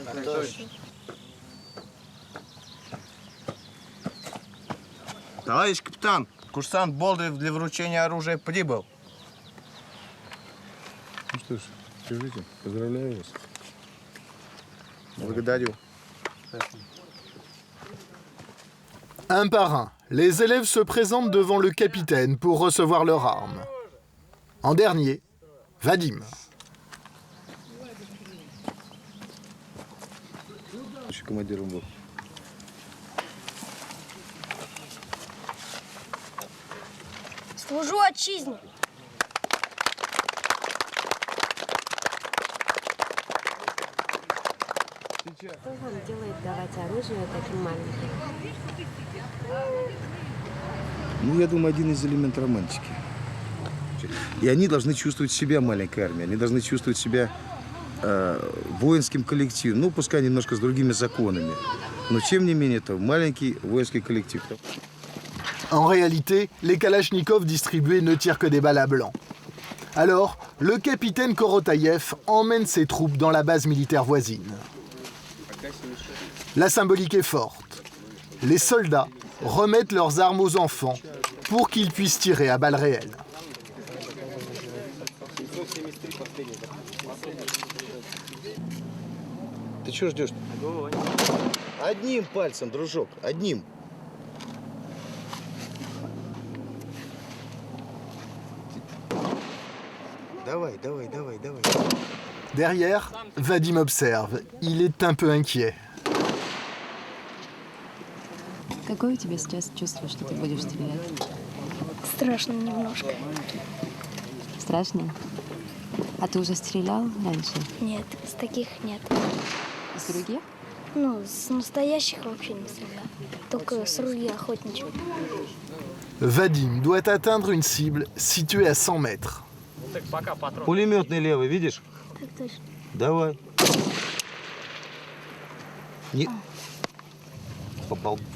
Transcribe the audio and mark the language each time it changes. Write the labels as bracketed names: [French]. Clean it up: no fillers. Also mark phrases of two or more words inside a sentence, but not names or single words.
[Russian] Товарищ капитан, курсант Болдырев для вручения оружия прибыл. Ну что ж, скажите, поздравляю вас. Благодарю. [French] Un par un, les élèves se présentent devant le capitaine pour recevoir leurs armes. En dernier, Vadim. Je suis [Russian] командиром был. Служу отчизне. Что вам делает давать оружие таким маленьким? Ну, я думаю, один из элементов романтики. И они должны чувствовать себя маленькой армией, они должны чувствовать себя воинским коллективом, ну, пускай немножко с другими законами, но тем не менее это маленький воинский коллектив. [French] En réalité, les Kalachnikovs distribués ne tirent que des balles à blanc. Alors, le capitaine Korotayev emmène ses troupes dans la base militaire voisine. La symbolique est forte. Les soldats remettent leurs armes aux enfants pour qu'ils puissent tirer à balles réelles. [Russian] Ты чего ждешь? Одним пальцем, дружок, одним. Давай. [French] Derrière, Vadim observe. Il est un peu inquiet. [Russian] Какое у тебя сейчас чувство, что ты будешь стрелять? Страшно немножко. Страшно? А ты уже стрелял раньше? Нет, с таких нет. Из других? Ну, с настоящих вообще не стрелял. Только с ружья охотничьего. [French] Vadim doit atteindre une cible située à 100 mètres. [Russian] Пулеметный левый, видишь? Так точно. Давай. Не... Попал.